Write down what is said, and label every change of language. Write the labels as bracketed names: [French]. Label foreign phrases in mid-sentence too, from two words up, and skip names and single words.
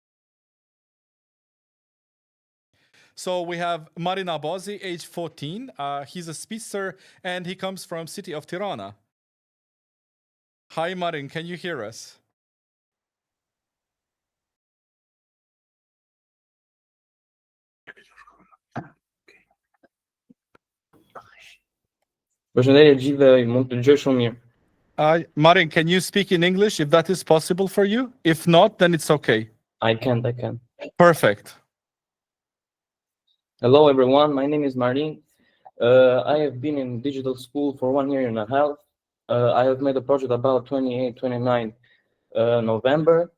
[English] So we have Marin Abazi, age 14. He's a speedster and he comes from city of Tirana. Hi Marin, can you hear us? [Albanian] Përshëndetje të gjithëve, mund të dëgjoj shumë mirë. [English] Marin, can you speak in English if that is possible for you? If not, then it's okay. I can. Perfect. Hello everyone, my name is Marin. I have been in digital school for 1 year and a half. I have made a project about 28, 29 November.